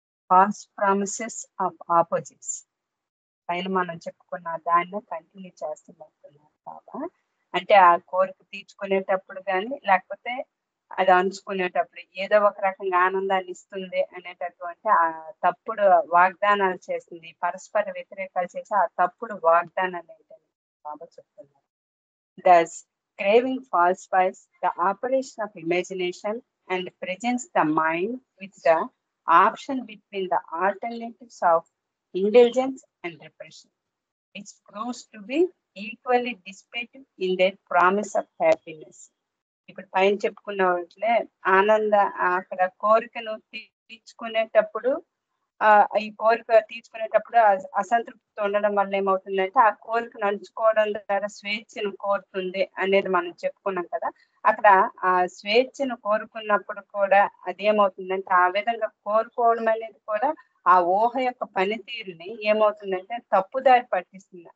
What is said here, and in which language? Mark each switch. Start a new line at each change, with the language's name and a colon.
English: false promises of opposites
Telugu: పైన మనం చెప్పుకున్న దాన్ని కంటిన్యూ చేస్తున్నట్టున్నారు బాబా. అంటే ఆ కోరిక తీర్చుకునేటప్పుడు కానీ లేకపోతే అది అంచుకునేటప్పుడు ఏదో ఒక రకంగా ఆనందాన్ని ఇస్తుంది అనేటటువంటి ఆ తప్పుడు వాగ్దానాలు చేస్తుంది, పరస్పర వ్యతిరేకాలు చేసి ఆ తప్పుడు వాగ్దానాలు ఏంటని బాబా చెప్తున్నారు.
English: Thus, craving falsifies the operation of imagination and presents the mind with the option between the alternatives of indulgence and repression, which proves to be equally dissipative in their promise of happiness.
Telugu: ఇప్పుడు పైన చెప్పుకున్న వాటిలే అక్కడ కోరికను తీర్చుకునేటప్పుడు ఈ కోరిక తీర్చుకునేటప్పుడు అసంతృప్తి ఉండడం వల్ల ఏమవుతుందంటే ఆ కోరిక నడుచుకోవడం ద్వారా స్వేచ్ఛను కోరుతుంది అనేది మనం చెప్పుకున్నాం కదా. అక్కడ ఆ స్వేచ్ఛను కోరుకున్నప్పుడు కూడా అదేమవుతుందంటే ఆ విధంగా కోరుకోవడం అనేది కూడా ఆ ఊహ యొక్క పనితీరుని ఏమవుతుందంటే తప్పుదారి పట్టిస్తుంది.